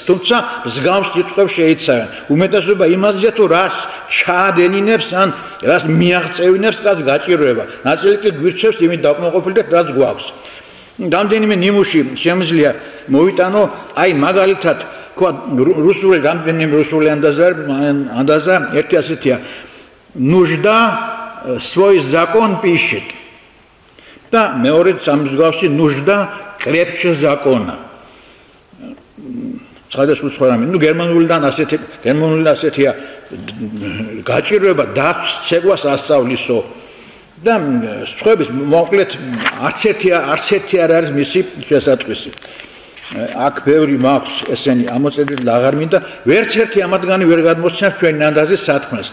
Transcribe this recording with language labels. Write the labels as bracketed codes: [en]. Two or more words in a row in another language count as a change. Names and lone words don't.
[ka] თუმცა მსგავს სიტყვებს შეიცავენ. უმეტესობა იმაზეა თუ რას ჩაადენინებს ან რას მიაღწევინებს, რაც გაჭირვება. ნაწილი კი გვირჩევს იმით დაკმაყოფილდეთ, რაც გვაქვს. რამდენიმე ნიმუში შემიძლია მოვიტანო, აი მაგალითად, თქვა რუსული რამდენიმე რუსული ანდაზა ერთი ასეთია. [ru] нужда свой закон пишет. [ka] და მეორე სამსგავსი [ru] нужда крепче закона. [ka] სხვადასხვა სხვა რამე. გერმანულიდან ასეთია გაჭირვება დაცვს ცეკვას ასწავლისო. და სხვების მოკლედ არც ერთი არ არის მისი შესატყვისი. აქ ბევრი მაქვს ესენი ამოწერილი აღარ მინდა, ვერც ერთი ამათგანი ვერ გადმოსცემს ჩვენი ანდაზის სათქმელს.